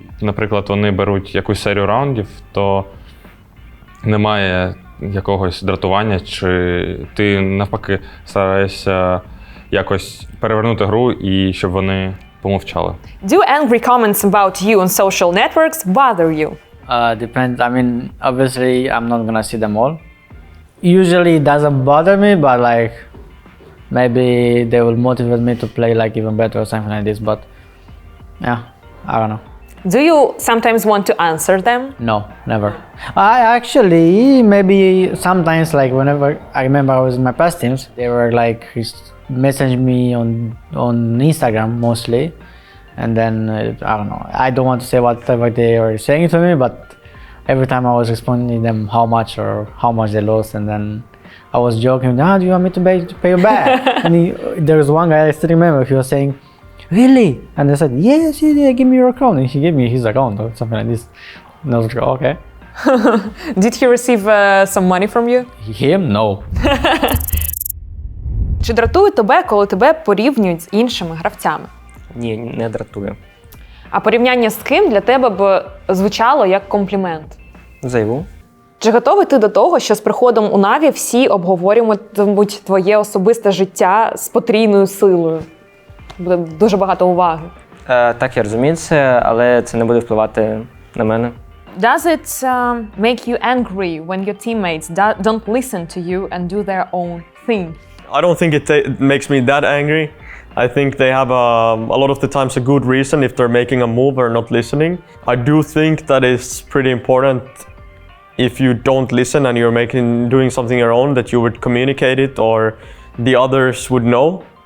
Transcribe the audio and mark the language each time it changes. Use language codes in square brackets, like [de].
[uk] Наприклад, вони беруть якусь серію раундів, то немає якогось дратування, чи ти навпаки стараєшся якось перевернути гру і щоб вони помовчали. [en] Do angry comments about you on social networks bother you? Depends. I mean, obviously, I'm not gonna see them all. Usually, it doesn't bother me, but like maybe they will motivate me to play like even better or something like this. But yeah, I don't know. Do you sometimes want to answer them? No, never. I actually maybe sometimes like whenever I remember I was in my past teams, they were like message me on Instagram mostly, and then I don't know. I don't want to say whatever they were saying to me, but every time I was responding them how much they lost, and then I was joking. Do you want me to pay you back? And there was one guy I still remember. He was saying, "Really?" And I said, yes, yeah, give me your account. And he gave me his account or something like this. And I was like, okay. Did he receive some money from you? Him? No. [uk] Чи дратує тебе, коли тебе порівнюють з іншими гравцями? Ні, не дратує. А порівняння з ким для тебе б звучало як комплімент? Заяву. Чи готовий ти до того, що з приходом у NAVI всі обговорюватимуть твоє особисте життя з потрійною силою? Буде дуже багато уваги. Так, я розумію це, але це не буде впливати на мене. [en] Does it make you angry when your teammates don't listen to you and do their own thing? I don't think it makes me that angry. I think they have a lot of the times a good reason if they're making a move or not listening. I do think that it's pretty important if you don't listen and you're doing something your own, that you would communicate it or the others would know.